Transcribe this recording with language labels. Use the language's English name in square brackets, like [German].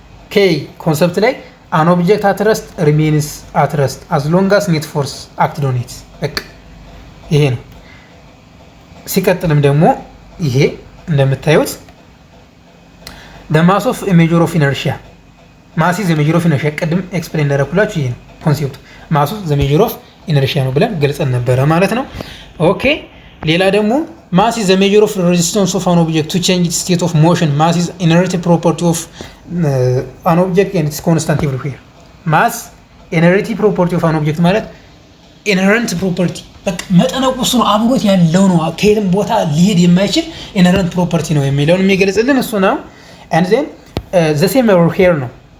[Amharic] ኬ ኮንሰፕት ላይ [English] አን ኦብጀክት አት ረስት ሪሜንስ አት ረስት አዝ ሎንግ አስ ኔት ፎርስ አክትድ ኦን ኢት። [Amharic] በቃ ይሄ ነው። ሲቀጥልም ደግሞ ይሄ እንደምታዩት [English] the mass of a measure of inertia mass is the measure of inertia [Amharic] ቀድም ኤክስፕሌን እንዳደረኩላችሁ ይሄ ነው ኮንሴፕቱ። ማሱ [English] the measure of inertia [Amharic] ነው ብለን ገልጸን ነበረ ማለት ነው። ኦኬ ሌላ ደግሞ [English] mass is the measure of resistance of an object to change its state of motion. Mass is inertial property of an object and it's constant everywhere. mass inertial property of an object [Amharic] ማለት inherent property በቃ መጠነቁስ ነው፣ አብሮት ያለው ነው፣ ከየትም ቦታ ሊሄድ የማይችል inherent property ነው የሚለውን የሚገልጽልን እሱ ነው። [English] and then the same here [Amharic] ነው።